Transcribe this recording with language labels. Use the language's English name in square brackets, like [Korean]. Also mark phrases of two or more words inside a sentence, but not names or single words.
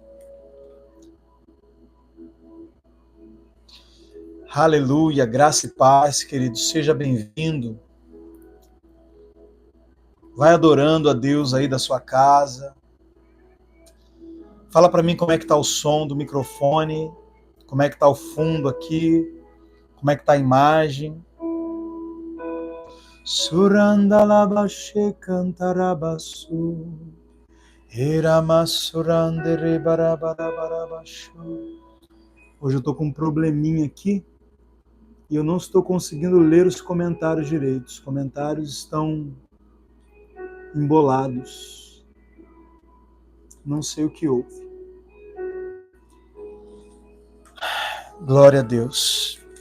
[Portuguese] Aleluia, graça e paz, querido. Seja bem-vindo. Vai adorando a Deus aí da sua casa. Fala para mim como é que tá o som do microfone, como é que tá o fundo aqui, como é que tá a imagem. Surandalabashe cantarabasu. Eramassurandere barabarabarabasu. Hoje eu tô com um probleminha aqui e eu não estou conseguindo ler os comentários direito. Os comentários estão embolados. Não sei o que houve. Glória a Deus.